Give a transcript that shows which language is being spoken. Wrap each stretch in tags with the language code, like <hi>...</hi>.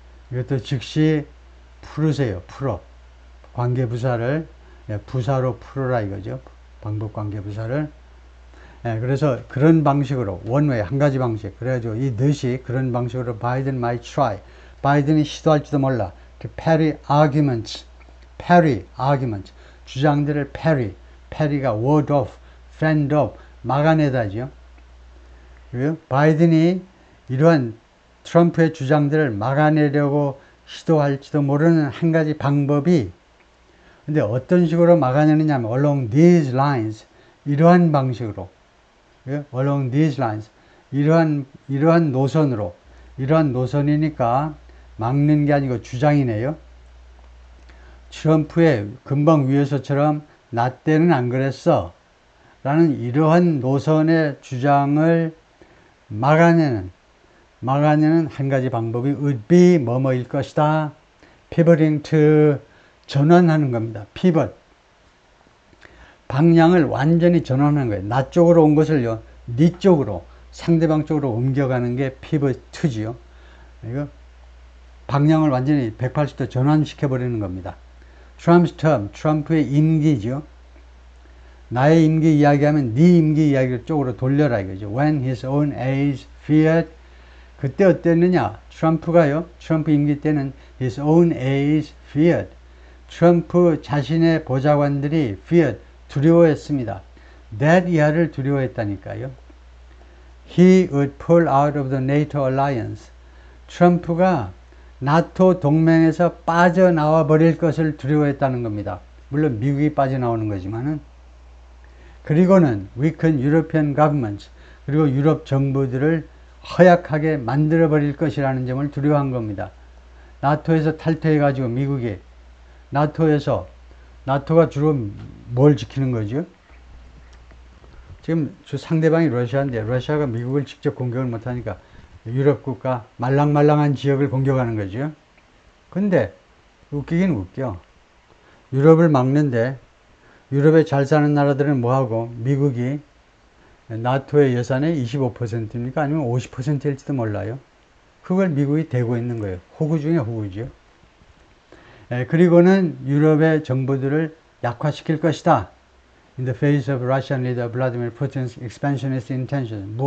<ko>이것도 즉시 풀으세요. 풀어. 관계부사를 부사로 풀어라 이거죠. 방법 관계부사를. 그래서 그런 방식으로 원웨이 한 가지 방식. 그래가지고 이 뜻이 그런 방식으로 바이든</ko> <en>might try.</en> <ko>바이든이 시도할지도 몰라.</ko> <en>to parry arguments. parry arguments.</en> <ko>주장들을 parry. parry가 ward off, fend off, 막아내다죠. 바이든이 이러한 트럼프의 주장들을 막아내려고 시도할지도 모르는 한 가지 방법이, 근데 어떤 식으로 막아내느냐 하면</ko> <en>along these lines,</en> <ko>이러한 방식으로, along these lines, 이러한 노선으로, 이러한 노선이니까 막는 게 아니고 주장이네요. 트럼프의 금방 위에서처럼 나 때는 안 그랬어 라는 이러한 노선의 주장을 막아내는 한 가지 방법이</ko> <en>would be</en> <ko>뭐뭐일 것이다. pivoting to, 전환하는 겁니다. pivot. 방향을 완전히 전환하는 거예요. 나 쪽으로 온 것을요, 네 쪽으로, 상대방 쪽으로 옮겨가는 게 pivot to지요. 이거 방향을 완전히 180도 전환시켜버리는 겁니다. Trump's term, 트럼프의 임기죠. 나의 임기 이야기하면 네 임기 이야기 쪽으로 돌려라 이거죠.</ko> <en>When his own age feared,</en> <ko>그때 어땠느냐? 트럼프가요, 트럼프 임기 때는</ko> <en>his own age feared,</en> <ko>트럼프 자신의 보좌관들이 feared, 두려워했습니다. that 이하를 두려워했다니까요.</ko> <en>He would pull out of the NATO alliance.</en> <ko>트럼프가 나토 동맹에서 빠져나와 버릴 것을 두려워했다는 겁니다. 물론 미국이 빠져나오는 거지만은. 그리고는</ko> <en>weaken European governments,</en> <ko>그리고 유럽 정부들을 허약하게 만들어 버릴 것이라는 점을 두려워한 겁니다. 나토에서 탈퇴해 가지고 미국이 나토에서 나토가 주로 뭘 지키는 거죠? 지금 주 상대방이 러시아인데 러시아가 미국을 직접 공격을 못하니까 유럽 국가 말랑말랑한 지역을 공격하는 거죠. 근데 웃기긴 웃겨. 유럽을 막는데 유럽에 잘 사는 나라들은 뭐하고 미국이 나토의 예산의 25%입니까? 아니면 50%일지도 몰라요. 그걸 미국이 대고 있는 거예요. 호구 중에 호구죠. 그리고는 유럽의 정부들을 약화시킬 것이다.</ko> <en>In the face of Russian leader Vladimir Putin's expansionist intentions.</en>